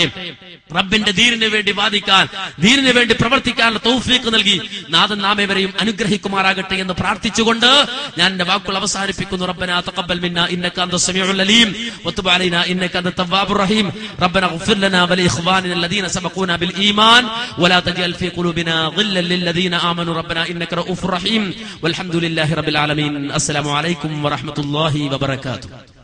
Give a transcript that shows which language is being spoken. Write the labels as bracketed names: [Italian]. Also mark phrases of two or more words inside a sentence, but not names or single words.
[Malayalam] റബ്ബിന്റെ ദീനിന് വേണ്ടി വാദിക്കാൻ, ദീനിന് വേണ്ടി പ്രവർത്തിക്കാനുള്ള തൗഫീഖ് നൽകി നാഥൻ നാമേവരെയും അനുഗ്രഹിക്കുമാറാകട്ടെ എന്ന് പ്രാർത്ഥിച്ചുകൊണ്ട് ഞാൻ എന്റെ വാക്കുകൾ അവസാനിപ്പിക്കുന്നു. [Arabic] ربنا تقبل منا إنك أنت السميع العليم وتب علينا إنك أنت التواب الرحيم. ربنا اغفر لنا ولإخواننا الذين سبقونا بالإيمان ولا تجعل في قلوبنا غلا للذين آمنوا ربنا إنك رؤوف رحيم والحمد لله رب العالمين. السلام عليكم ورحمة الله وبركاته.